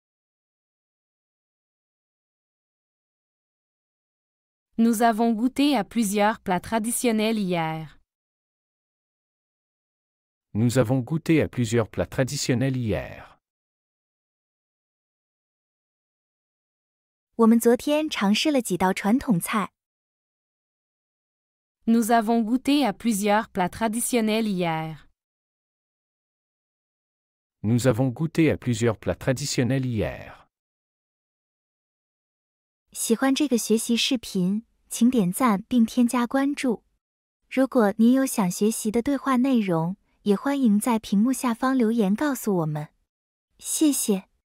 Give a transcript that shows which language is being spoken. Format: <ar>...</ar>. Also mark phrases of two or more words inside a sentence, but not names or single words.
<fr>Nous avons goûté à plusieurs plats traditionnels hier. Nous avons goûté à plusieurs plats traditionnels hier.</fr> <zh>我们昨天尝试了几道传统菜。</zh> <fr>Nous avons goûté à plusieurs plats traditionnels hier. Nous avons goûté à plusieurs plats traditionnels hier.</fr> <zh>喜欢这个学习视频，请点赞并添加关注。如果您有想学习的对话内容，也欢迎在屏幕下方留言告诉我们。谢谢。</zh>